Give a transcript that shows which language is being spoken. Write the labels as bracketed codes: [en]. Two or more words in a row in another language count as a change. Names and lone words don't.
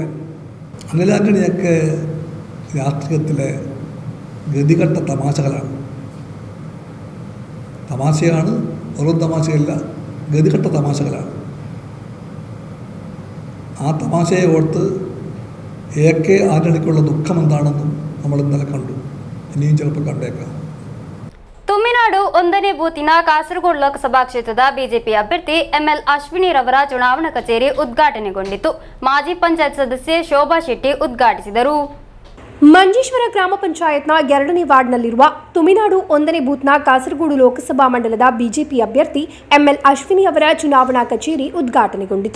[ml] അനിൽ ആന്റണിയൊക്കെ രാഷ്ട്രീയത്തിലെ ഗതികെട്ട തമാശകളാണ്. തമാശയാണ്, വെറും തമാശയല്ല, ഗതികെട്ട തമാശകളാണ്. ആ തമാശയെ ഓർത്ത് AK ആന്റണിക്കുള്ള ദുഃഖം എന്താണെന്നും നമ്മൾ ഇന്നലെ കണ്ടു, ഇനിയും ചിലപ്പോൾ കണ്ടേക്കാം. [kn] ತುಮಿನಾಡು 1ನೇ ಬೂತಿನ ಕಾಸರಗೋಡು ಲೋಕಸಭಾ ಕ್ಷೇತ್ರದ ಬಿಜೆಪಿ ಅಭ್ಯರ್ಥಿ ML ಅಶ್ವಿನಿ ರವರ ಚುನಾವಣಾ ಕಚೇರಿ ಉದ್ಘಾಟನೆಗೊಂಡಿತು. ಮಾಜಿ ಪಂಚಾಯತ್ ಸದಸ್ಯೆ ಶೋಭಾ ಶೆಟ್ಟಿ ಉದ್ಘಾಟಿಸಿದರು. ಮಂಜೇಶ್ವರ ಗ್ರಾಮ ಪಂಚಾಯತ್ನ 2ನೇ ವಾರ್ಡ್ನಲ್ಲಿರುವ ತುಮಿನಾಡು 1ನೇ ಬೂತ್ನ ಕಾಸರಗೋಡು ಲೋಕಸಭಾ ಮಂಡಲದ ಬಿಜೆಪಿ ಅಭ್ಯರ್ಥಿ ML ಅಶ್ವಿನಿ ಅವರ ಚುನಾವಣಾ ಕಚೇರಿ ಉದ್ಘಾಟನೆಗೊಂಡಿತು.